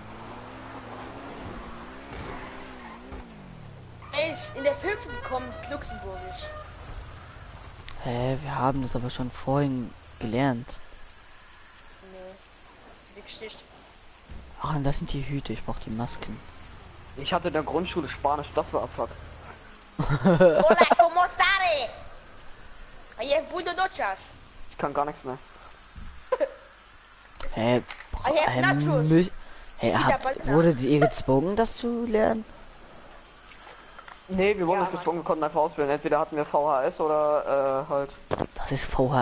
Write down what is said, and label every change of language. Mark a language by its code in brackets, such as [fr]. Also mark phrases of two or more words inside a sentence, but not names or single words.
[de] Ey, in der 5. kommt Luxemburgisch. Hä, wir haben das aber schon vorhin gelernt. Nee. Sie wird gesticht. Ach, und das sind die Hüte, ich brauch die Masken. Ich hatte in der Grundschule Spanisch, das war Abfuck. [es] Hola, ¿cómo estás? Ayer buenas noches. [de] Ich kann gar nichts mehr. Hä, [en] I have nachos. [de] Hä, [es] Chiquita Balta. [de] wurde ihr gezwungen, das zu lernen? Nee, wir wurden Ja, nicht gezwungen, wir konnten einfach auswählen. Entweder hatten wir VHS oder halt. Das ist Was